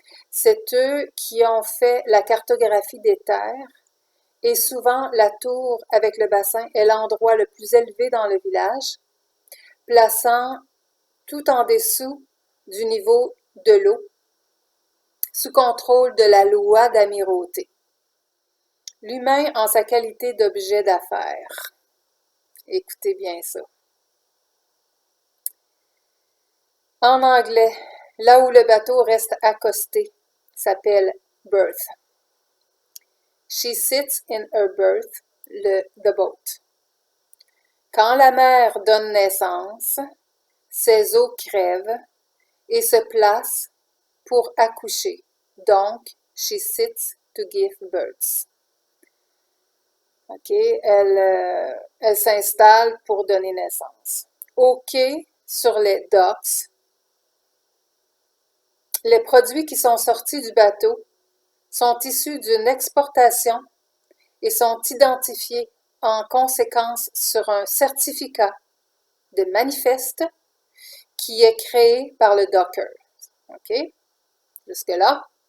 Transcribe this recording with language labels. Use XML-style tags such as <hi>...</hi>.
<fr>C'est eux qui ont fait la cartographie des terres et souvent la tour avec le bassin est l'endroit le plus élevé dans le village, plaçant tout en dessous du niveau de l'eau, sous contrôle de la loi d'amirauté. L'humain en sa qualité d'objet d'affaires. Écoutez bien ça. En anglais, là où le bateau reste accosté, s'appelle berth.</fr> <en>She sits in her berth, the boat.</en> <fr>Quand la mère donne naissance, ses os crèvent et se placent pour accoucher. Donc,</fr> <en>she sits to give birth.</en> <fr>OK, elle s'installe pour donner naissance. Au quai, sur les docks, les produits qui sont sortis du bateau sont issus d'une exportation et sont identifiés en conséquence sur un certificat de manifeste qui est créé par le docker. OK? Jusque-là.</fr>